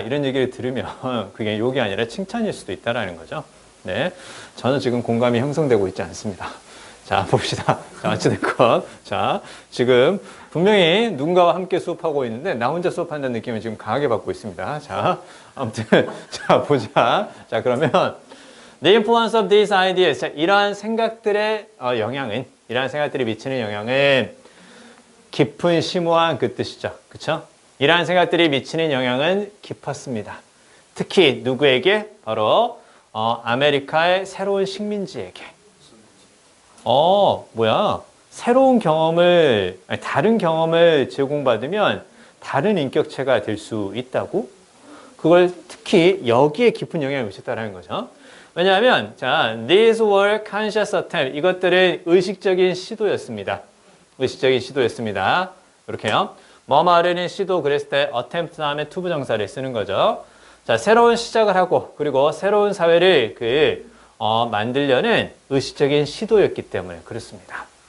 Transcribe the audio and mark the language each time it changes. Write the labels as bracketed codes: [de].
[ko] 이런 얘기를 들으면 그게 욕이 아니라 칭찬일 수도 있다라는 거죠. 네. 저는 지금 공감이 형성되고 있지 않습니다. 자, 봅시다. 자, 어찌됐건. 자, 지금 분명히 누군가와 함께 수업하고 있는데 나 혼자 수업한다는 느낌을 지금 강하게 받고 있습니다. 자, 아무튼 자, 보자. 자, 그러면 [en] The influence of these ideas. [ko] 자, 이러한 생각들의 이러한 생각들이 미치는 영향은 깊은 심오한 그 뜻이죠. 그쵸? 이러한 생각들이 미치는 영향은 깊었습니다. 특히 누구에게? 바로 아메리카의 새로운 식민지에게. 뭐야? 새로운 경험을, 다른 경험을 제공받으면 다른 인격체가 될 수 있다고? 그걸 특히 여기에 깊은 영향을 미쳤다는 거죠. 왜냐하면, 자, [en] these were conscious attempts. [ko] 이것들은 의식적인 시도였습니다. 의식적인 시도였습니다. 이렇게요. 뭐 말하는 시도 그랬을 때 attempt 다음에 to 부정사를 쓰는 거죠. 자, 새로운 시작을 하고 그리고 새로운 사회를 만들려는 의식적인 시도였기 때문에 그렇습니다.